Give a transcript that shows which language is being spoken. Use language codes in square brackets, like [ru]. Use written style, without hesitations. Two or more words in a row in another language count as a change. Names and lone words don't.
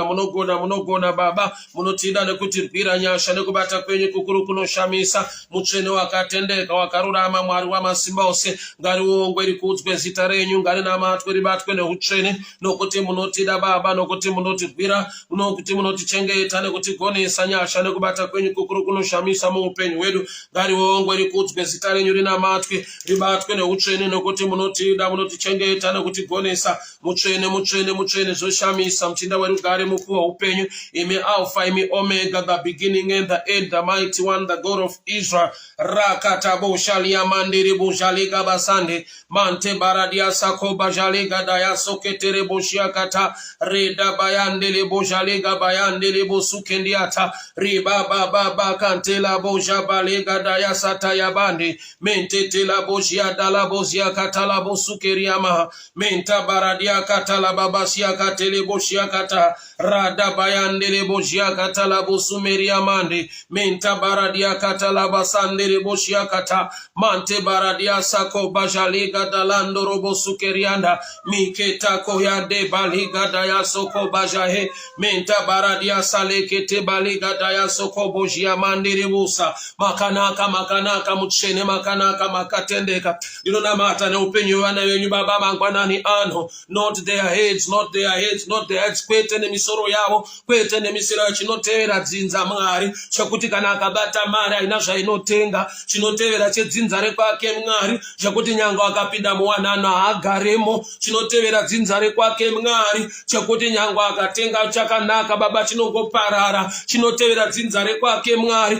[sn] munogona, munogona, Baba, munotida nekutirwira nyasha nekubata kwenyu kukuru kunoshamisa, muchene wakatendeka, wakarurama, Mwari wamasimba ose, ngari uongwe rikudzwe zita renyu, ngari namatwe ribatwe neuchene, nokuti munotida Baba, nokuti munotirwira, nokuti munotichengeta, nekutigonesa nyasha nekubata kwenyu kukuru kunoshamisa muupenyu wedu. Wongwe rikudzwe zita renyu rinamatwe ribatwe neutsvene, nokuti munotida munotichengeta nekutigonesa. Mutsvene mutsvene mutsvene zvoshamisa, muchinda werugare mukuru woupenyu, imi Alpha imi Omega, [en] the beginning and the end, the mighty one, the God of Israel. Rakatabo shalia mandiri bujaliga basande mante baradia sakoba jaliga daya soketere boshiakata reda bayandele bojaliga bayandele bosukendiata riba baba kantela bojabalega daya sataya bande mente tela bojia dala bozia katala bosukeriama menta baradia katala babasia katele boshiakata rada bayandele bojia katala bosumeria mande menta baradia katala basande Boshiakata mante baradia sako bajaliga dalando robo sukerianda miketa koyande baliga daya soko bajahe menta baradia salekete baliga daya soko bojia mandiribusa [sn] makanaka makanaka muchene makanaka makatendeka Namata ne upenyu wana wenyu Baba mangwanani ano [en] not their heads not their heads not their heads [sn] Kwete nemusoro yavo Kwete nemisiro chinotevera dzinza Mwari chakuti kana akabata mari aina zvainotenga chinotevera chedzinza rekwake Mwari chakuti nyango akapinda muwanano haagaremo chinotevera dzinza rekwake Mwari chakuti nyango akatenga chakanaka Baba chinongoparara chinotevera dzinza rekwake Mwari